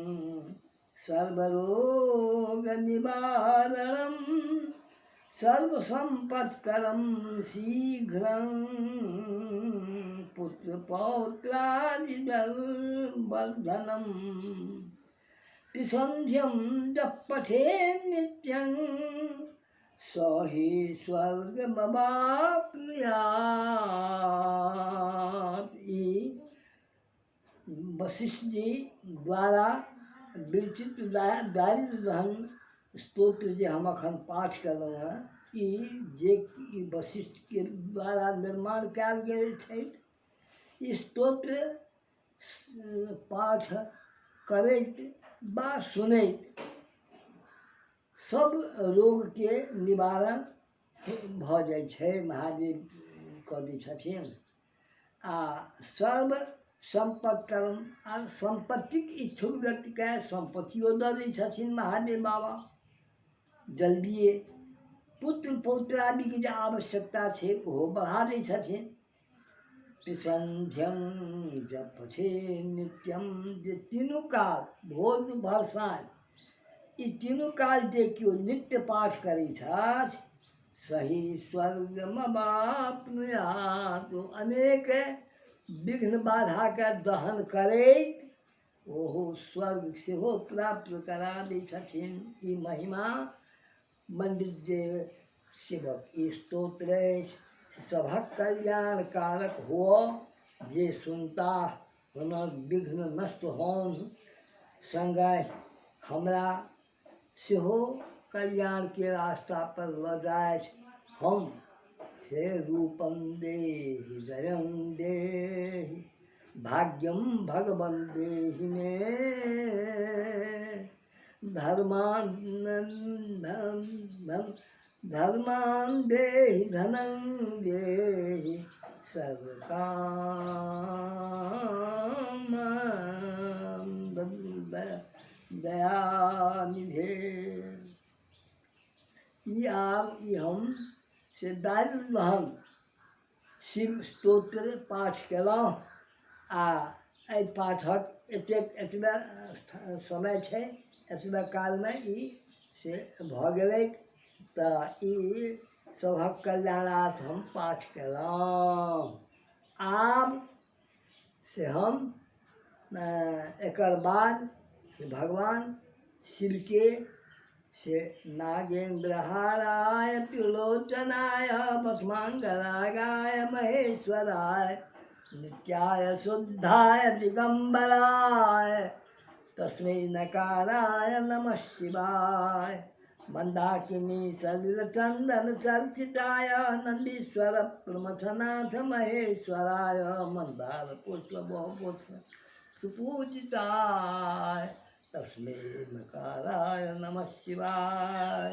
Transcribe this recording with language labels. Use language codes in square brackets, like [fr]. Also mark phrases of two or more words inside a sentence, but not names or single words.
[sa] सर्वरोगनिवारणं सर्वसम्पत्करं शीघ्रं पुत्रपौत्रादिवर्धनं त्रिसन्ध्यं जपठे नित्यं स हि स्वर्गमवाप्नुयात्। [mai] वशिष्ठ जी द्वारा विरचित दारिद्र दहन स्तोत्र जे हम अखन पाठ कयलहुँ हेँ, जे वशिष्ठ के द्वारा निर्माण कयल गेल छै। ई स्तोत्र पाठ करैत बा सुनैत सब रोग के निवारण भऽ जाइ छै। महादेव कऽ दै छथिन आ [sa] सर्व संपत्करम [mai] आ संपत्तिक इच्छुक व्यक्तिके संपत्तियो दऽ दै छथिन महादेव बाबा जल्दिए। पुत्र पौत्र आदिके जे आवश्यकता छै ओहो बढ़ा दै छथिन। [sa] त्रिसन्ध्यं जपथे नित्यम, [mai] जे तीनू काल भोर दुपहर साँझ ई तीनू काल जे केओ नित्य पाठ करै छथि [sa] सही स्वर्गमवाप्नुयात्, [mai] अनेक विघ्न बाधाके दहन करैत ओहो स्वर्ग सेहो प्राप्त करा दै छथिन। ई महिमा पंडित जे शिवक ई स्तोत्र अछि सभक कल्याण कारक हुअ। जे सुनता हुनक विघ्न नष्ट होन, संगहि हमरा सेहो कल्याण के रास्ता पर लऽ जाइत। [sa] हम थे रूपम देहि दयं देहि भाग्यम भगवन देहि मे धर्मान देहि धनं देहि सर्वकाम दयानिधे। [mai] ई हम से दारिद्र दहन शिव स्तोत्र पाठ केलहुँ आ एहि पाठक एतबे समय छै, एतबे कालमे ई से भऽ गेलै। तऽ ई सभक कल्याणार्थ हम पाठ केलहुँ। आब से हम एकर बाद से भगवान शिव के से [sa] नागेंद्रहाराय त्रिलोचनाय भस्मांगरागाय महेश्वराय नित्याय शुद्धाय दिगंबराय तस्मै नकाराय नमः शिवाय। मंदाकिनी सलिल चंदन चर्चिताय नंदीश्वर प्रमथनाथ महेश्वराय मंदार पुष्प बहुपुष्प सुपूजिताय तस्मै नकाराय नमः शिवाय।